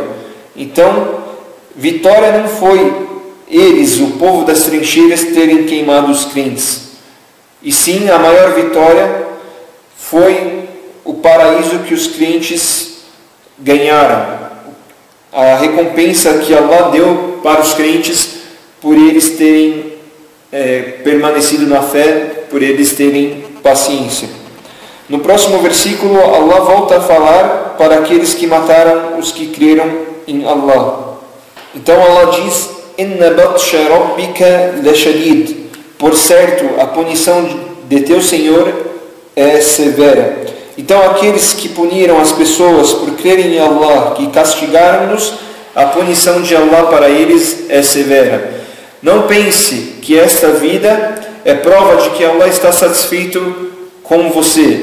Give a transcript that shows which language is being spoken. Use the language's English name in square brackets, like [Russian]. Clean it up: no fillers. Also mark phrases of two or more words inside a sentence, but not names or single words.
[Portuguese] Então, vitória não foi eles, o povo das trincheiras, terem queimado os crentes, e sim a maior vitória foi o paraíso que os crentes ganharam, a recompensa que Allah deu para os crentes por eles terem permanecido na fé, por eles terem paciência. No próximo versículo, Allah volta a falar para aqueles que mataram os que creram em Allah. Então Allah diz: [Arabic] إن بطش ربك لشديد. [Portuguese] Por certo, a punição de teu Senhor é severa. Então aqueles que puniram as pessoas por crerem em Allah, que castigaram-nos, a punição de Allah para eles é severa. Não pense que esta vida é prova de que Allah está satisfeito com você.